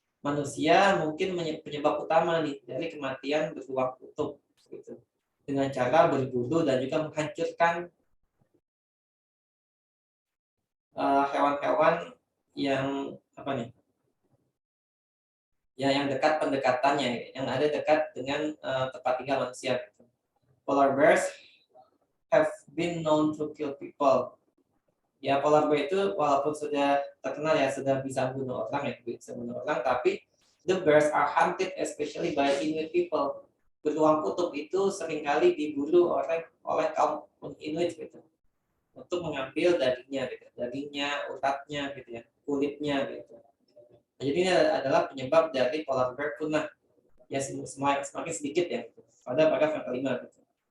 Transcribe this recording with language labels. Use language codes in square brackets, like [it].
[id] Manusia mungkin penyebab utama nih dari kematian beruang kutub gitu. Dengan cara berburu dan juga menghancurkan hewan-hewan yang yang dekat pendekatannya, yang ada dekat dengan tempat tinggal manusia. Gitu. [en] Polar bears have been known to kill people. [id] Ya, polar bear itu walaupun sudah terkenal ya, sudah bisa bunuh orang ya, bisa bunuh orang, tapi [en] The bears are hunted especially by Inuit people. [id] Beruang kutub itu seringkali diburu oleh kaum Inuit gitu, untuk mengambil dagingnya, uratnya gitu ya, kulitnya gitu. Nah, jadi ini adalah penyebab dari polar bear punah ya, semakin sedikit ya gitu, pada paragraf yang kelima gitu.